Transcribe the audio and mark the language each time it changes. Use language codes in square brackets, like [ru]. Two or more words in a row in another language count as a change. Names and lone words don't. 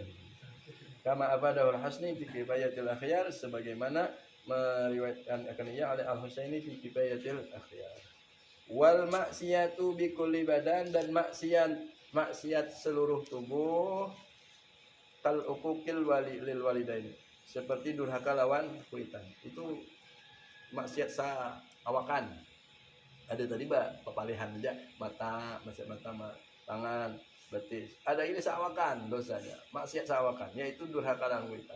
[ar] Kama abadahu al-Hasni fi kifayatil akhyar, [id] sebagaimana meriwayatkan akan ia oleh Al-Husaini [ar] fi kifayatil akhyar. Wal maksiyatu bi kulli badan, [id] dan maksiat seluruh tubuh [ar] kal uquqil lil walidaini, [bjn] seperti durhaka lawan kuitan. Itu maksiat awakan. Ada tadi papalihan aja, mata, maksiat mata, tangan, betis. Ada ini sawakan dosanya, maksiat sawakan, yaitu durhaka dan kuitan.